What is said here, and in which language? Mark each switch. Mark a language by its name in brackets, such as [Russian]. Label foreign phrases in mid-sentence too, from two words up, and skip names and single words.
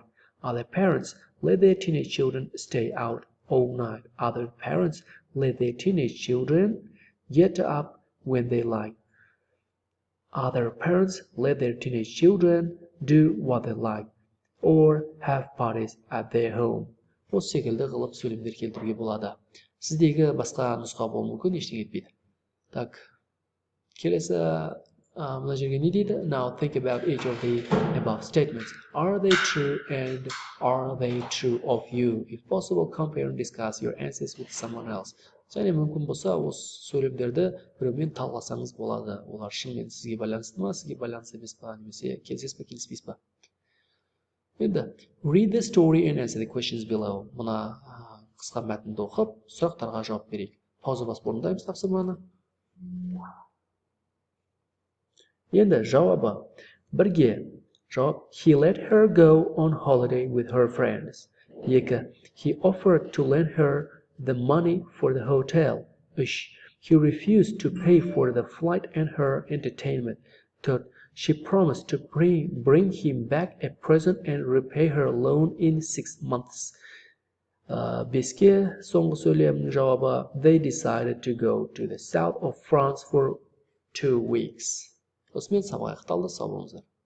[English] Other parents let their teenage children stay out all night. Other parents let their teenage children get up when they like. Other parents let their teenage children do what they like or have parties at their home. [Kazakh] Осы секілді қылып сөйлемдер келтіруге болады. Сіздегі басқа нұсқа болуы мүмкін, ештеңе етпейді. Так, келесі мына жерге не дейді? [English] Now think about each of the above statements. Are they true and are they true of you? If possible, compare and discuss your answers with someone else. [Kazakh] Және мүмкін болса, осы сөйлемдерді біреумен талқыласаңыз болады. Олар шынымен сізге байланысты ма, сізге байланысты емес па, немесе келісесіз бе, келіспейсіз ба? Енді, [English] read the story and answer the questions below. [Kazakh] Мына қысқа мәтінді оқып, сұрақтарға жауап берейік. Пауза басып орындаймыз тапсырманы. Енді жауабы. Бірге жауап. [English] He let her go on holiday with her friends. 2. He offered to lend her the money for the hotel. 3. He refused to pay for the flight and her entertainment. Third, she promised to bring him back a present and repay her loan in 6 months. [Kazakh] Беске соңғы сөйлемнің жауабы [English] they decided to go to the south of France for 2 weeks. [Kazakh] Осымен сабақ аяқталды. Сау болыңыздар.